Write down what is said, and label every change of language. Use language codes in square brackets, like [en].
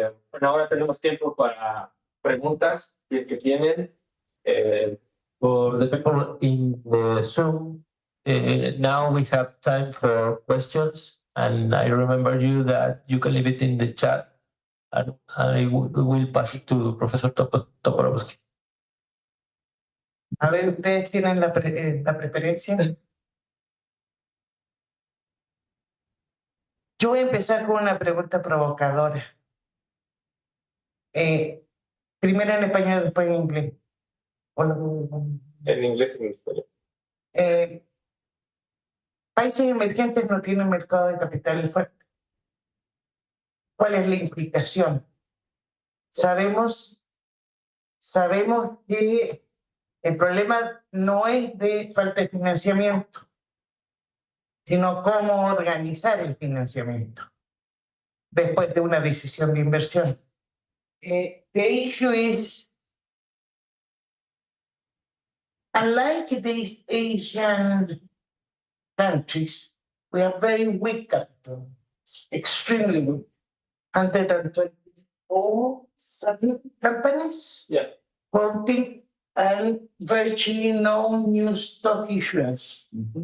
[es] Bueno, ahora tenemos tiempo para preguntas que tienen. [en] For the people in the Zoom, now we have time for questions, and I remember you that you can leave it in the chat, and I will pass it to Professor Toporowski. [es] A ver, ¿ustedes tienen la preferencia? Yo voy a empezar con una pregunta provocadora. Primero en español, después en inglés. En inglés y en español. Países emergentes no tienen mercado de capitales fuerte. ¿Cuál es la implicación? Sabemos que el problema no es de falta de financiamiento, sino cómo organizar el financiamiento después de una decisión de inversión. [en] The issue is, unlike these Asian countries, we have very weak capital, extremely weak. 124 companies, counting, and virtually no new stock issuance.